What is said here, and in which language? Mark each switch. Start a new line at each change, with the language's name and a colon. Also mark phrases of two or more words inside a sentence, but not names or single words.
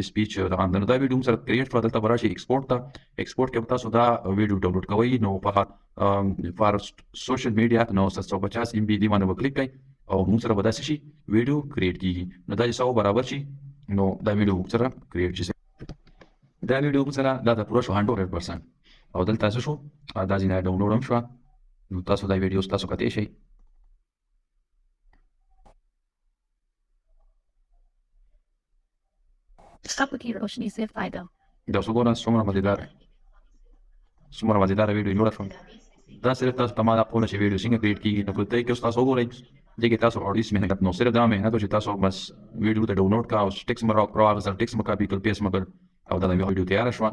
Pashto: سپیچ دغه هم ده نو دا ویډیو هم سره کریټ کړه دلته به راشئ ایکسپورټ ته ایکسپورټ کې به تاسو دا ویډیو ډاونلوډ کوئ نو په
English: for social media
Pashto: نو 750 MB دې باندې به کلیک کړئ او موږ سره به داسې شي ویډیو کریټ کېږي نو دا چې 100 برابر شي نو دا ویډیو موږ سره کریټ شي دا ویډیو موږ سره دا پوره شو 100% او دلته څه شو دا ځینې ډاونلوډ هم شوه نو تاسو دا ویډیو تاسو کتلی شئ
Hindi: सुबह की रोशनी से फायदा
Pashto: دا اوس وګوره څومره مزیداره ویډیو جوړه شوه دا صرف تاسو ته ما دا ښوونه چې ویډیو څنګه کریټ کېږي نو په دې کې اوس تاسو وګورئ دې کې تاسو اورډیس محنت نو صرف دا محنت و چې تاسو بس ویډیو ته ډاونلوډ کا او ټیکس مې راوغځل ټیکس مې کاپي کړ پیسټ مې کړ او دا ویډیو تیاره شوه